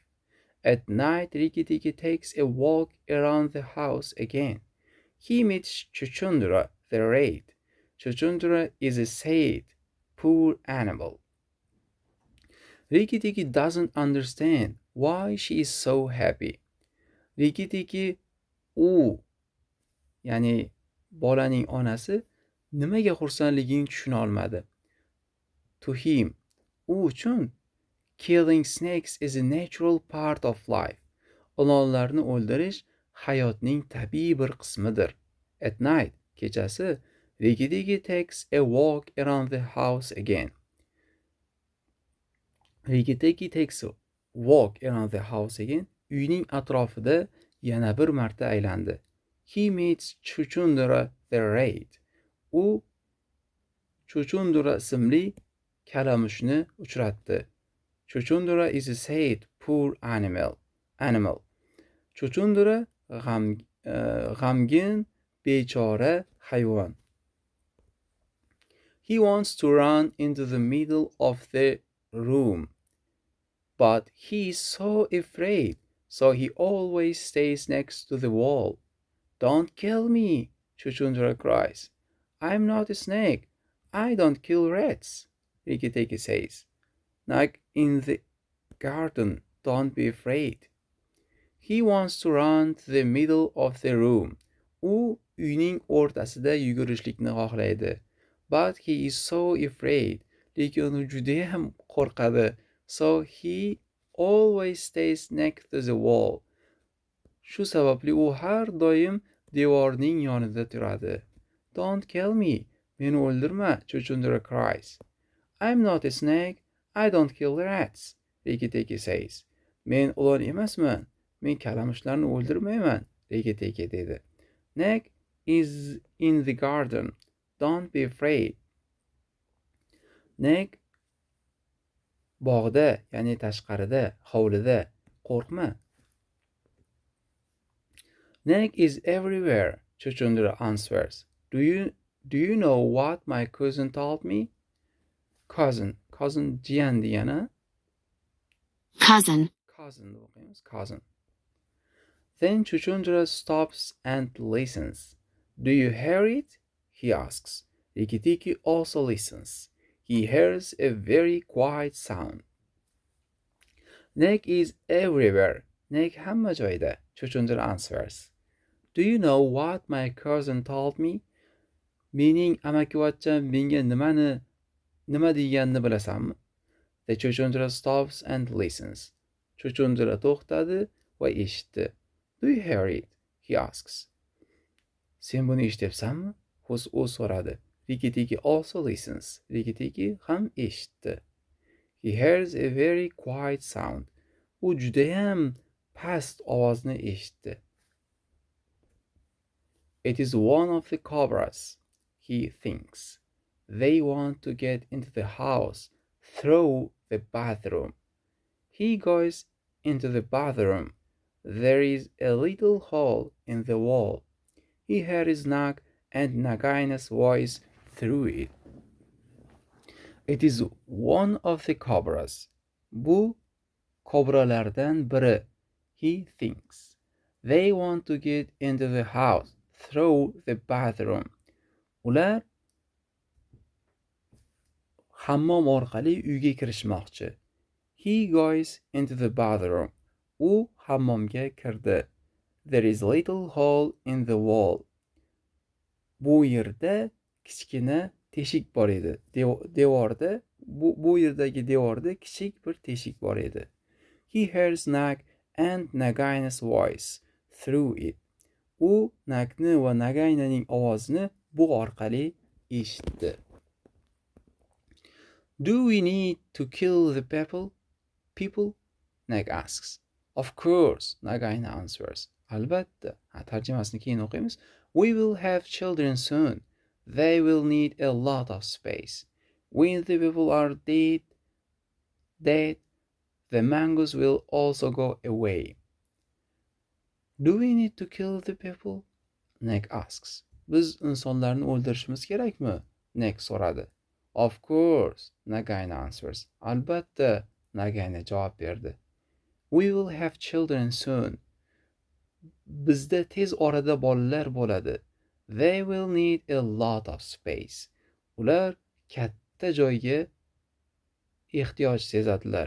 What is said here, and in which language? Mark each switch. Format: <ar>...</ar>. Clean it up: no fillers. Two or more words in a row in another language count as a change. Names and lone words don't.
<en>At night, Riki takes a walk around the house again. He meets Chuchundra, the rat. Chuchundra is a sad, poor animal. Riki doesn't understand why she is so happy.</en> <uz>Riki u, ya'ni bolaning onasi, nimaga xursandligini tushuna olmadi.</uz> <en>To him,</en> <uz>u uchun</uz> <en>killing snakes is a natural part of life.</en> <uz>Ilonlarni o'ldirish hayotning tabiiy bir qismidir.</uz> <en>At night, kechasi, Riki takes a walk around the house again. Riki takes a walk around the house again.</en> <uz>Uyning atrofida yana bir marta aylandi.</uz> <en>He meets Chuchundra the rat.</en> <uz>U Chuchundra ismli kalamushni uchratdi.</uz> <en>Chuchundra is a sad, poor animal.</en> <uz>Chuchundra g'amgin, bechora hayvon.</uz> <en>He wants to run into the middle of the room, but he is so afraid, so he always stays next to the wall. Don't kill me, Chuchundra cries. I'm not a snake. I don't kill rats, Riki says. Like in the garden, don't be afraid. He wants to run to the middle of the room.</en> <uz>U uyning o'rtasida yugurishlikni xohlaydi.</uz> <en>But he is so afraid.</en> <uz>Lekin u judayam qo'rqadi.</uz> <en>So he always stays next to the wall.</en> <uz>Shu sababli u har doim devorning yonida turadi.</uz> <en>Don't kill me.</en> <uz>Meni o'ldirma, Chuchundra cries.</uz> <en>I'm not a snake. I don't kill rats, Riki says.</en> <uz>Men ilon emasman. Men kalamushlarni o'ldirmayman, Riki dedi.</uz> <en>Snake is in the garden. Don't be afraid.</en> <uz>Snake bog'da, ya'ni tashqarida, hovlida. Qo'rqma.</uz> <en>Snake is everywhere, Chuchundra answers. Do you know what my cousin told me?</en> <uz>Cousin jiyan degani.</uz> <en>Cousin. Cousin. Then Chuchundra stops and listens. Do you hear it? He asks. Riki also listens. He hears a very quiet sound. Snake is everywhere.</en> <uz>Snake hamma joyda, Chuchundra answers.</uz> <en>Do you know what my cousin told me?</en> <uz>Mening amakivachcham menga nima deganini bilasanmi?</uz> <en>The Chuchundra stops and listens.</en> <uz>Chuchundra to'xtadi va eshitdi.</uz> <en>Do you hear it? He asks.</en> <uz>Sen buni eshityapsanmi? U so'radi. Riki Tiki</uz> <en>also listens.</en> <uz>Riki Tiki ham eshitdi.</uz> <en>He hears a very quiet sound.</en> <uz>U judayam past ovozni eshitdi.</uz> <en>It is one of the cobras, he thinks. They want to get into the house through the bathroom. He goes into the bathroom. There is a little hole in the wall. He hears Nag and Nagaina's voice through it. It is one of the cobras.</en> <uz>Bu kobralardan biri.</uz> <en>He thinks. They want to get into the house through the bathroom.</en> <uz>Ular hammom orqali uyga kirishmoqchi.</uz> <en>He goes into the bathroom.</en> <uz>U hammomga kirdi.</uz> <en>There is a little hole in the wall.</en> <uz>Bu yerda kichkina teshik bor edi. Devorda bu yerdagi devorda kichik bir teshik bor edi.</uz> <en>He hears Nag and Nagaina's voice through it.</en> <uz>U Nagni va Nagainaning ovozini bu orqali eshitdi.</uz> <en>Do we need to kill the people? Nag asks. Of course, Nagaina answers.</en> <uz>Albatta. Tarjimasini keyin o'qiymiz.</uz> <en>We will have children soon. They will need a lot of space. When the people are dead, the mangoes will also go away. Do we need to kill the people? Nag asks.</en> <uz>Biz insonlarni o'ldirishimiz kerakmi? Nag so'radi.</uz> <en>Of course, Nagaina answers.</en> <uz>Albatta, Nagaina javob berdi.</uz> <en>We will have children soon.</en> <uz>Bizda tez orada bolalar bo'ladi.</uz> <en>They will need a lot of space.</en> <uz>Ular katta joyga ehtiyoj sezadilar.</uz>